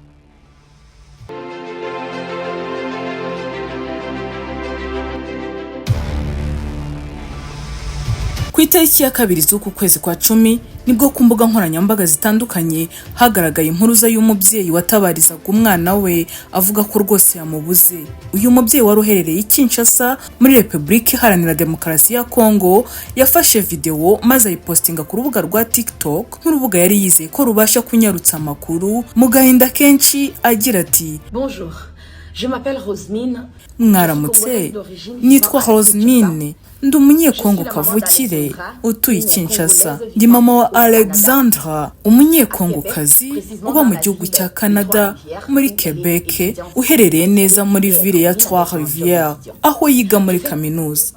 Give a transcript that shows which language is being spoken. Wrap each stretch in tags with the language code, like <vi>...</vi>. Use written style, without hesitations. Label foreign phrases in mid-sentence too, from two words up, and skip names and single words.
<rw>Ku itariki ya 2 z'uku kwezi kwa 10 nibwo ku mbuga nkoranyambaga zitandukanye hagaragaye impuruza y'umubyeyi watabarizaga umwana we avuga ko rwose yamubuze. Uyu mubyeyi wari uherereye i Kinshasa muri Repubulika Iharanira Demokarasi ya Kongo yafashe video maze ayipostinga ku rubuga rwa TikTok, nk'urubuga yari yizeye ko rubasha kunyarutsa amakuru mu gahinda kenshi, agira ati</rw> <fr>Bonjour, je m'appelle Rosemine.</fr> <rw>Mwaramutse, nitwa Rosemine, ndi umunyekongo kavukire utuye i Kinshasa. Ndi mama wa Alexandra, umunyekongokazi uba mu gihugu cya Canada muri Quebec, uherereye neza muri ville ya Trois-Rivières aho yiga muri kaminuza.</rw>